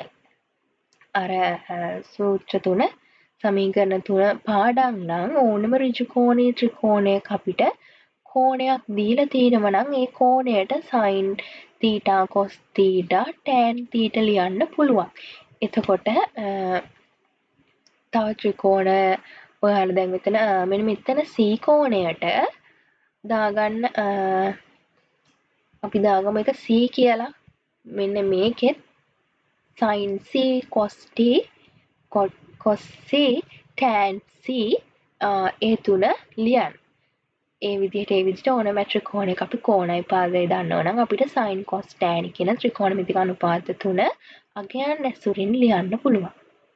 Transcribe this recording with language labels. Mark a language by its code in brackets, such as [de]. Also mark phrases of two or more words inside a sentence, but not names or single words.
[si] අර සූත්‍ර තුන සමීකරණ තුන පාඩම් නම් ඕනම ඍජු කෝණීය ත්‍රිකෝණයක අපිට කෝණයක් දීලා තියෙනවා නම් ඒ කෝණයට [en] sin θ cos θ tan θ [si] ලියන්න පුළුවන්. එතකොට තව ත්‍රිකෝණ ඔයාලා දැන් මෙන්න මෙතන C කෝණයට දාගන්න අපි දාගමු එක C කියලා. මෙන්න මේකෙත් [en] sin C cos T cos C tan C [si] ඒ තුන ලියන්න. ඒ විදිහට ඕනම ත්‍රිකෝණයක අපි කෝණයි පාදය දන්නවනම් අපිට [en] sin cos tan [si] කියන ත්‍රිකෝණමිතික අනුපාත තුන අගයන් ඇසුරින් ලියන්න පුළුවන්.